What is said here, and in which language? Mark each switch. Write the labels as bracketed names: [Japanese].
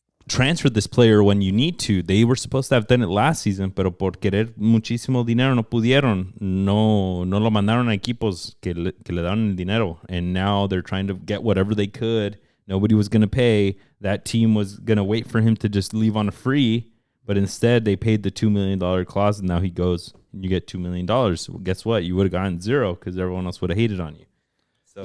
[English] transfer this player when you need to. They were supposed to have done it last season, pero por querer muchísimo dinero no pudieron. [Spanish] No lo mandaron a equipos que le daban el dinero. [English] And now they're trying to get whatever they could. Nobody was going to pay. That team was going to wait for him to just leave on a free. But instead, they paid the $2 million clause, and now he goes, and you get $2 million. So guess what? You would have gotten zero because everyone else would have hated on you. So,